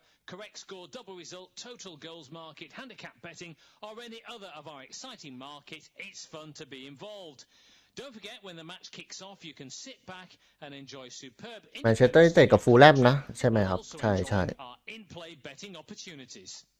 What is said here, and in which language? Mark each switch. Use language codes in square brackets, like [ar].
[en] correct score, double result, total goals market, handicap betting, or any other of our exciting market. It's fun to be involved. Don't forget when the match kicks off, you can sit back and enjoy superb [th] แมนเชสเตอร์ยูไนเต็ดกับฟูลแลมนะใช่ไหมครับใช่ [en] our in-play betting opportunities.